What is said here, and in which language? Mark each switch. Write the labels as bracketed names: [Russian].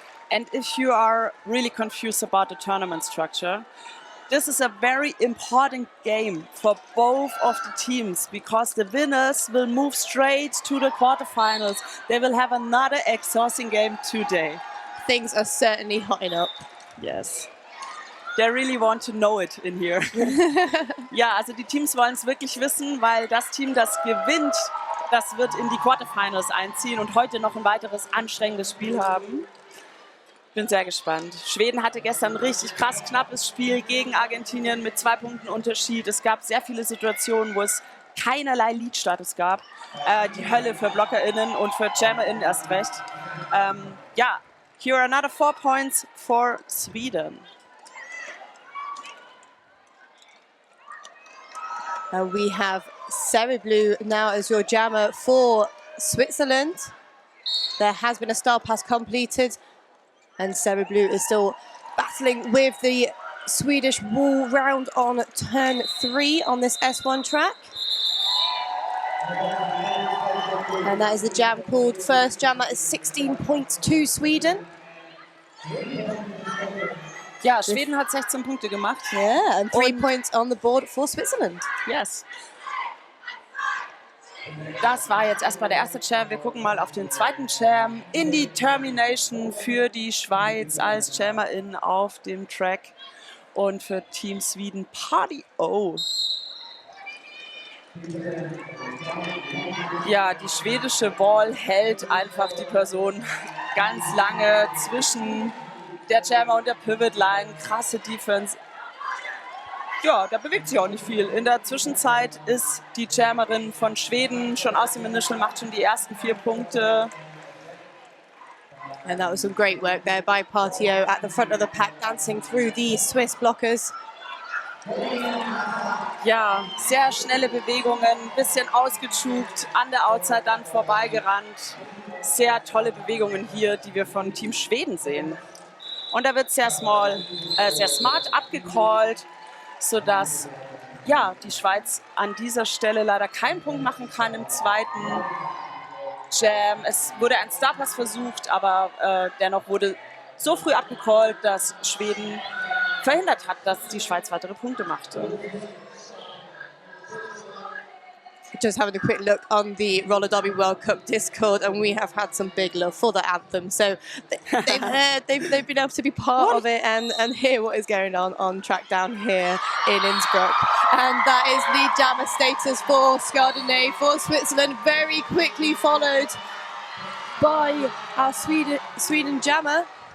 [English] And if you are really confused about the tournament structure, this is a very important game for both of the teams because the winners will move straight to the quarterfinals. They will have another exhausting game today. Things are certainly hotting up. Yes. They really want to know it in here. [German] Ja, also die Teams wollen es wirklich wissen, weil das Team, das gewinnt, das wird in die Quarterfinals einziehen und heute noch ein weiteres anstrengendes Spiel haben. Bin sehr gespannt. Schweden hatte gestern ein richtig krass knappes Spiel gegen Argentinien mit 2 Punkten Unterschied. Es gab sehr viele Situationen, wo es keinerlei Lead-Status gab. Die Hölle für BlockerInnen und für JammerInnen erst recht. [English] Ja, here are another 4 points for Sweden. We have Blue now as your jammer for Switzerland. There has been a star pass completed, and Blue is still battling with the Swedish wall round on turn 3 on this S1 track. And that is the jam called first jam. That is 16 points to Sweden. [German] Ja, Schweden hat 16 Punkte gemacht. [English] Yeah, and 3 points on the board for Switzerland. Yes. [German] Das war jetzt erstmal der erste Jam. Wir gucken mal auf den zweiten Jam. Indetermination für die Schweiz als Jammerin auf dem Track. Und für Team Sweden Party O. Ja, die schwedische Ball hält einfach die Person ganz lange zwischen der Jammer und der Pivot Line. Krasse Defense. Ja, da bewegt sich auch nicht viel. In der Zwischenzeit ist die Jammerin von Schweden schon aus dem Initial, macht schon die ersten 4 Punkte. [English] And that was some great work there by Partio at the front of the pack, dancing through the Swiss blockers. [German] Ja, sehr schnelle Bewegungen, bisschen ausgechugt, an der Outside dann vorbeigerannt. Sehr tolle Bewegungen hier, die wir von Team Schweden sehen. Und da wird sehr smart abgecallt, sodass ja, die Schweiz an dieser Stelle leider keinen Punkt machen kann im zweiten Jam. Es wurde ein Starpass versucht, aber dennoch wurde so früh abgecallt, dass Schweden verhindert hat, dass die Schweiz weitere Punkte machte. [English] Just having a quick look on the Roller Derby World Cup Discord, and we have had some big love for the anthem. So they've been able to be part of it and hear what is going on track down here in Innsbruck. And that is the jammer status for Skardene for Switzerland, very quickly followed by our Sweden jammer.